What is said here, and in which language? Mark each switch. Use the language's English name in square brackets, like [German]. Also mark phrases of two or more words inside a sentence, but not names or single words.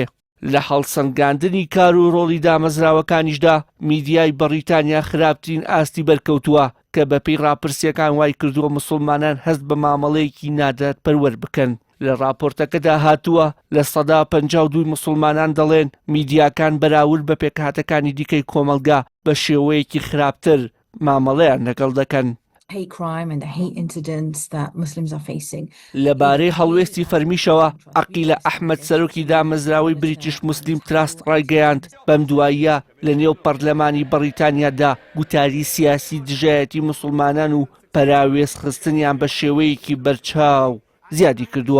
[Central Kurdish] لە هەڵسەنگاندنی کار و ڕۆڵی دامەزراوەکانیشدا میدیای بەریتانیا خراپترین ئاستی بەرکەوتووە کە بەپێی راپرسیەکان وای کردووە موسڵمانان هەست بە مامەڵەیەکی نادات پەروەر بکەن. لە راپۆرتەکەدا هاتووە لە 152 موسڵمانان دەڵێن میدیاکان بەراورد بە پێکهاتەکانی دیکەی کۆمەلگا بە شێوەیەکی خراپتر مامەڵەیان لەگەڵ دەکەن. [English] hate crime and the hate incidents that Muslims are facing. [Central Kurdish] لەبارەی هەڵوێستی فەرمیشەوە عەقیلە ئەحمەد سەرۆکی دامەزراوەی بریتیش موسلیم تراست ڕایگەیاند بەم دواییە لە نێو پەرلەمانی بەریتانیادا گوتاری سیاسی دژایەتی موسڵمانان و پەراوێز خستنیان بە شێوەیەکی بەرچاو زیادی کردووە.